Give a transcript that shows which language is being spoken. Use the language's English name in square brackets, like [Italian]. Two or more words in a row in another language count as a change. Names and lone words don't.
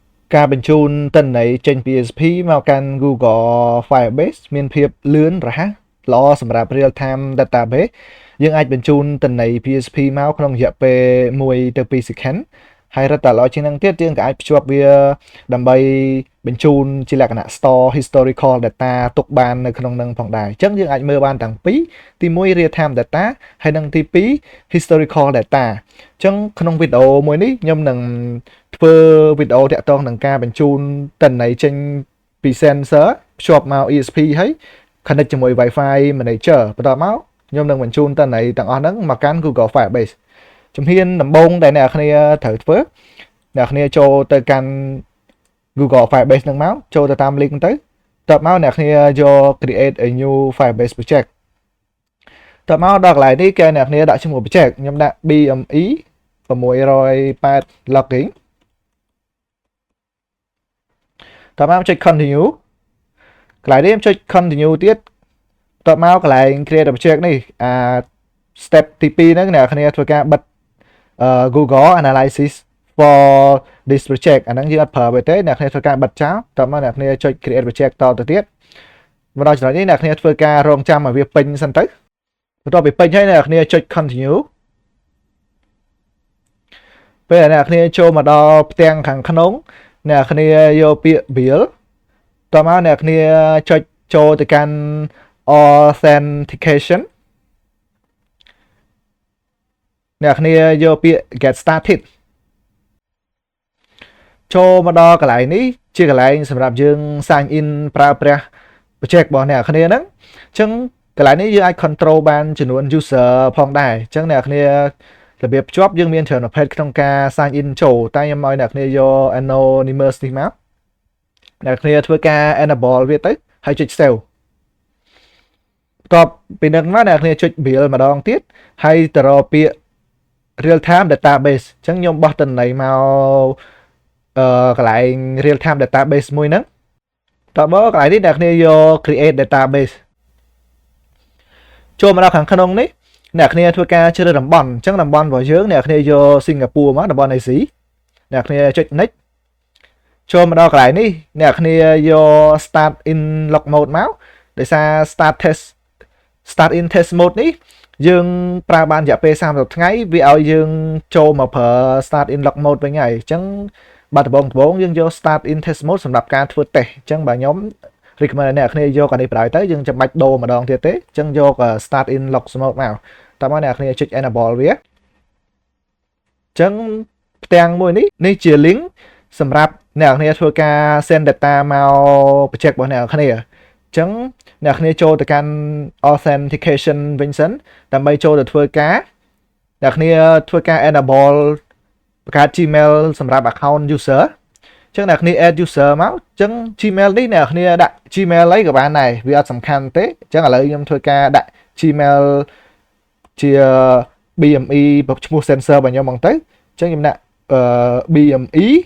[Khmer] ការបញ្ជូនទិន្នន័យចេញពី ESP មកកាន់ Google Firebase មានភាពលឿនរហ័សល្អសម្រាប់ [English] real time database [Khmer] យើងអាចបញ្ជូនទិន្នន័យ PSP មកក្នុងរយៈពេល1ទៅ2 second ហើយរត់តែល្អជាងនឹងទៀត យើងក៏អាចភ្ជាប់វាដើម្បីបញ្ជូនជាលក្ខណៈ [English] store historical data [Khmer] ទុកបាននៅក្នុងនឹងផងដែរអញ្ចឹងយើងអាចមើលបានទាំងពីរទី1 [English] real time data [Khmer] ហើយ និងទី2 [English] historical data [Khmer] អញ្ចឹងក្នុងវីដេអូមួយនេះខ្ញុំនឹងធ្វើវីដេអូតាក់ទងនឹងការបញ្ជូនទិ ន្នន័យចេញពី sensor ភ្ជាប់មក ESP ហើយ connect ជាមួយ Wi-Fi manager បន្ទាប់មកខ្ញុំនឹងបញ្ជូនទិន្នន័យទាំងអស់ហ្នឹងមកកាន់ Google Firebase ជំហានដំបូងដែលអ្នកគ្នាត្រូវធ្វើអ្នកគ្នាចូលទៅកាន់ Google Firebase ហ្នឹងមកចូលទៅតាម link ទៅតបមកអ្នកគ្នាយក [English] create a new Firebase project [Khmer] តបមកដល់កន្លែងនេះគេអ្នកគ្នាដាក់ឈ្មោះ project ខ្ញុំដាក់ BME 608 login តបមកចុច continue កន្លែងនេះខ្ញុំចុច continue ទៀតតបមកកន្លែង [English] create a project [Khmer] នេះstep ទី2ហ្នឹងអ្នកគ្នាធ្វើការបិទ [English] Google Analysis for this project [Khmer] អាហ្នឹងយើងអត់ប្រើវាទេអ្នកគ្នាធ្វើការបិទចោលតមកអ្នកគ្នាចុច [English] create project [Khmer] តទៅទៀតមកដល់ចំណុចនេះអ្នកគ្នាធ្វើការរងចាំឲ្យវាពេញសិនទៅបន្ទាប់ពីពេញហើយអ្នកគ្នាចុច continue ពេលអ្នកគ្នាចូលមកដល់ផ្ទាំងខាងក្នុងអ្នកគ្នាយកពាក្យ bill តមកអ្នកគ្នាចុចចូលទៅកាន់ authentication អ្នកគ្នាយកពាក្យ [English] get started [Khmer] ចូលមកដល់កន្លែងនេះជាកន្លែងសម្រាប់យើង sign in ប្រើប្រាស់ project របស់អ្នកគ្នាហ្នឹងអញ្ចឹងកន្លែងនេះយើងអាច control បានចំនួន user ផងដែរអញ្ចឹងអ្នកគ្នារបៀបភ្ជាប់យើងមានច្រើនប្រភេទក្នុងការ sign in ចូលតែខ្ញុំឲ្យអ្នកគ្នាយក anonymous នេះមកអ្នកគ្នាធ្វើការ enable វាទៅហើយចុច save បន្ទាប់ពីនឹងមកអ្នកគ្នាចុច build ម្ដងទៀតហើយទៅរកពាក្យ [English] real time database [Khmer] អញ្ចឹងខ្ញុំបោះទិន្នន័យមកកន្លែង [English] real time database [Khmer] មួយហ្នឹងតើបើកន្លែងនេះអ្នកគ្នាយក [English] create database [Khmer] ចូលមកដល់ខាងក្នុងនេះអ្នកគ្នាធ្វើការជ្រើសតំបន់អញ្ចឹងតំបន់របស់យើងអ្នកគ្នាយក Singapore មកតំបន់ AC អ្នកគ្នាចុច next ចូលមកដល់កន្លែងនេះអ្នកគ្នាយក [English] start in log mode [Khmer] មកដោយសារ [English] start in test mode [Khmer] នេះ យើងប្រើបានរយៈពេល30ថ្ងៃវាឲ្យយើងចូលមកប្រើ [English] start in log mode [Khmer] វិញហើយអញ្ចឹងបាទដំបូងយើងយក [English] start in test mode [Khmer] សម្រាប់ការធ្វើ test អញ្ចឹងបាទខ្ញុំ recommend អ្នកគ្នាយកអានេះប្រើទៅយើងចាំបាច់ដូរម្ដងទៀតទេអញ្ចឹងយក [English] start in log mode [Khmer] មកតើមកអ្នកគ្នាចុច enable វាអ ញ្ចឹងផ្ទាំងមួយនេះជា link សម្រាប់អ្នកគ្នាធ្វើការ [English] send data [Khmer] មក project របស់អ្នកគ្នាអញ្ចឹង អ្នកគ្នាចូលទៅកាន់ authentication វិញសិនដើម្បីចូលទៅធ្វើការអ្នកគ្នាធ្វើការ enable បង្កើត Gmail សម្រាប់ [English] account user [Khmer] អញ្ចឹងអ្នកគ្នា [English] add user [Khmer] មកអញ្ចឹង Gmail នេះអ្នកគ្នាដាក់ Gmail អីក៏បានដែរវាអត់សំខាន់ទេអញ្ចឹងឥឡូវខ្ញុំធ្វើការដាក់ Gmail ជា BME ឈ្មោះ sensor របស់ខ្ញុំហ្មងទៅអញ្ចឹងខ្ញុំដាក់BME